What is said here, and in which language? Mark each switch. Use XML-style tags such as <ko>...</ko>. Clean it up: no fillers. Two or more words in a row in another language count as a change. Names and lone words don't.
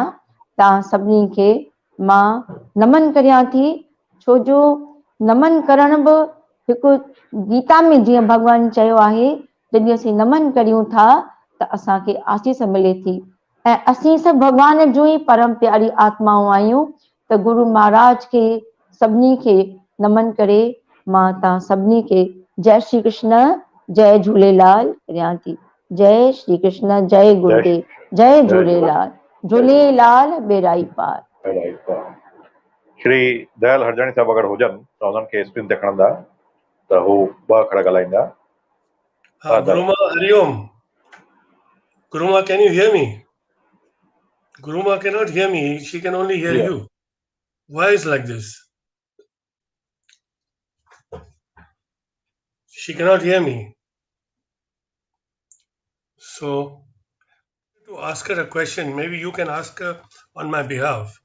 <sd>तव्हां सभिनी खे मां नमन करियां थी, छो जो नमन करण बि हिकु गीता में जीअं भॻवानु चयो आहे, जॾहिं असीं नमन करियूं था त असांखे आसीस मिले थी। ऐं असीं सभु भॻवान जूं ई परम प्यारी आत्माऊं आहियूं। त गुरु महाराज खे सभिनी खे नमन करे मां तव्हां सभिनी खे जय श्री कृष्ण, जय झूलेलाल करियां थी। जय श्री कृष्ण, जय गुरुदेव, जय झूलेलाल, झूलेलाल बेराई पार। श्री दयाल हरजाणी साहब अगरि हुजनि त उन्हनि खे स्क्रीन ते खणंदा त हू ॿ अखर ॻाल्हाईंदा।</sd> <en>Guruma, Hariom. Guruma, can you hear me? Guruma cannot hear me. She can only hear you. Why is like this? She cannot hear me. So, to ask her a question, maybe you can ask her on my behalf.</en>